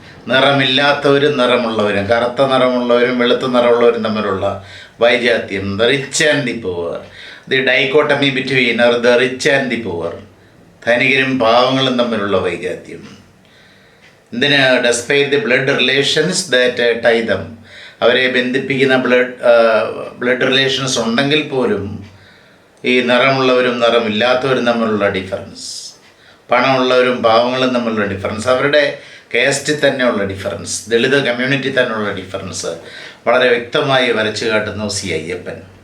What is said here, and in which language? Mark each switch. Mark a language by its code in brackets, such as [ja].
[ml] നിറമില്ലാത്തവരും നിറമുള്ളവരും, കറുത്ത നിറമുള്ളവരും വെളുത്ത നിറമുള്ളവരും തമ്മിലുള്ള വൈജാത്യം, [en] the rich and the poor. The dichotomy between the rich and the poor, [ml] ധനികരും പാവങ്ങളും തമ്മിലുള്ള വൈജാത്യം. എന്തിന്? [en] despite the blood relations that tie them, [ml] അവരെ ബന്ധിപ്പിക്കുന്ന ബ്ലഡ് റിലേഷൻസ് ഉണ്ടെങ്കിൽ പോലും ഈ നിറമുള്ളവരും നിറമില്ലാത്തവരും തമ്മിലുള്ള ഡിഫറൻസ്, പണമുള്ളവരും പാവങ്ങളും തമ്മിലുള്ള ഡിഫറൻസ്, അവരുടെ കാസ്റ്റിൽ തന്നെയുള്ള ഡിഫറൻസ്, ദളിത് കമ്മ്യൂണിറ്റി തന്നെയുള്ള ഡിഫറൻസ് വളരെ വ്യക്തമായി വരച്ചു കാട്ടുന്നു സി. അയ്യപ്പൻ.